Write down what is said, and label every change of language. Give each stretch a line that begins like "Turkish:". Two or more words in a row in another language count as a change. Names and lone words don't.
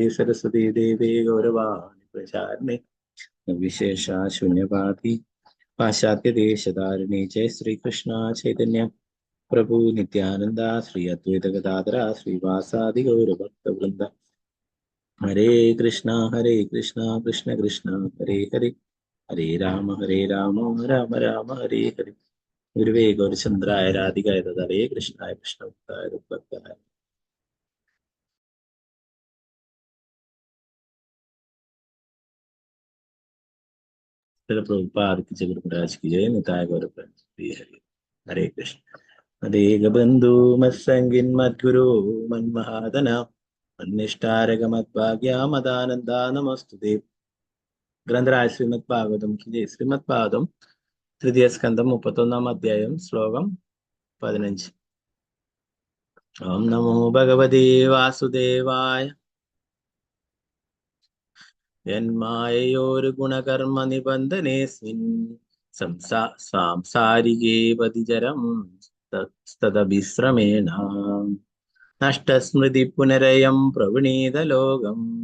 Sanskrit: സരസ്വതീ ദേവേ ഗൗരവാണി പ്രചാരിണേ വിശേഷ ശൂന്യപാതി പാശ്ചാത്യദേശധാരിണി ജയ ശ്രീകൃഷ്ണ ചൈതന്യ പ്രഭു നിത്യാനന്ദ ശ്രീ അദ്വൈത ഗദാധര ശ്രീവാസാദി ഗൗരഭക്തവൃന്ദ ഹരേ കൃഷ്ണ കൃഷ്ണ കൃഷ്ണ ഹരേ ഹരേ ഹരേ രാമ രാമ രാമ ഹരേ ഹരേ ഗുരുവേ ഗൗരചന്ദ്രായ രാധികായ തദേ കൃഷ്ണായ കൃഷ്ണഭക്തായ ഭക്തായ.
Hindi: प्रभुपाद की जगत महाराज की जय.
Sanskrit: निताय गौर हरे हरे कृष्ण. मदेग बंधु मत्संगिन मद्गुरु मन्महादना मन्निष्ठारग मद्भाग्या मदानंदा नमस्तुते.
Hindi: ഗ്രന്ഥരാജ ശ്രീമദ് ഭാഗവതം की जय.
Malayalam: ശ്രീമദ് ഭാഗവതം തൃതീയ സ്കന്ധം 31-ാം അധ്യായം ശ്ലോകം 15.
Sanskrit: ഓം നമോ ഭഗവതേ വാസുദേവായ. യന്മായയോരു ഗുണകർമ്മ നിബന്ധനേസ്മിൻ സാംസാരികേ പതിചരം തദഭിശ്രമേണ നഷ്ടസ്മൃതി പുനരയം പ്രവണീതലോകം